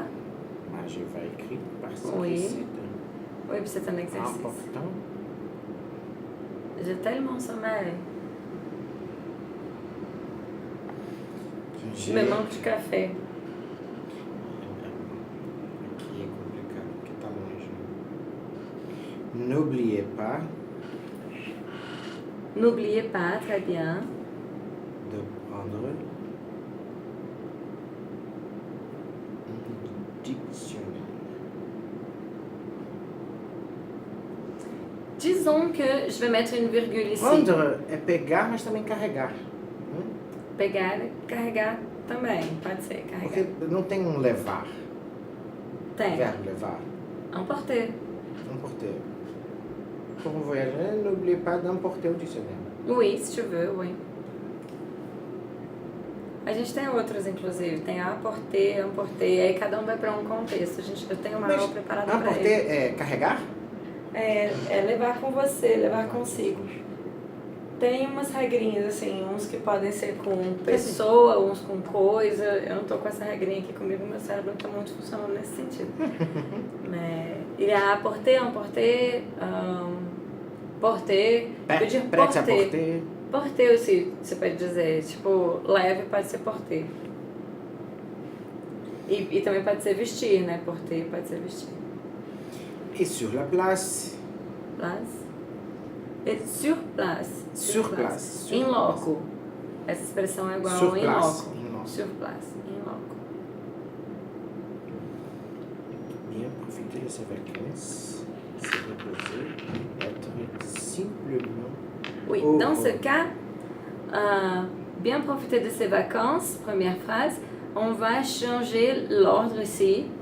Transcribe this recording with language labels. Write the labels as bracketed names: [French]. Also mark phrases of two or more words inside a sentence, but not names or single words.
[French] Moi, je vais écrire parce Oui. que c'est Oui, puis c'est un exercice. important. J'ai tellement sommeil. Il me manque du café. Qui est compliqué. [Portuguese] Que tal hoje? [French] N'oubliez pas N'oubliez pas, très bien. de prendre un dictionnaire. Disons que je vais mettre une virgule ici. [Portuguese] Prendre é pegar, mas também carregar. Pegar, carregar também, pode ser, Porque carregar. não tem um levar. Tem. Verbo levar. Emporter. [French] Emporter. Pour um voyageur, n'oubliez pas d'emporter [Portuguese] o dicionário. [French] Oui, se tu veux, oui. [Portuguese] A gente tem outros, inclusive. Tem [French] apporter, emporter. [Portuguese] Aí cada um vai para um contexto. Eu tenho uma aula preparada para ele. Emporter é carregar? É levar com você, levar consigo. Tem umas regrinhas, assim, uns que podem ser com pessoa, uns com coisa. Eu não tô com essa regrinha aqui comigo, meu cérebro tá muito funcionando nesse sentido. [French] Il y a apporter, emporter, porter. [Portuguese] Eu digo [French] Prête à porter. porter. Porter aussi, [Portuguese] você pode dizer. Tipo, leve pode ser porter. E também pode ser vestir, né? Porter pode ser vestir. [French] Et sur la place. Place. Et sur place. Sur place. [Latin] In loco. [Portuguese] Essa expressão é igual [French] Sur [Portuguese] ao [Latin] in [French] place. [Latin] loco. In loco. [French] Sur place. [Latin] In loco. [French] Bien profiter de ses vacances. Se reposer. Être simplement. Oui, Oh, dans oh. ce cas, bien profiter de ses vacances, première phrase, on va changer l'ordre ici.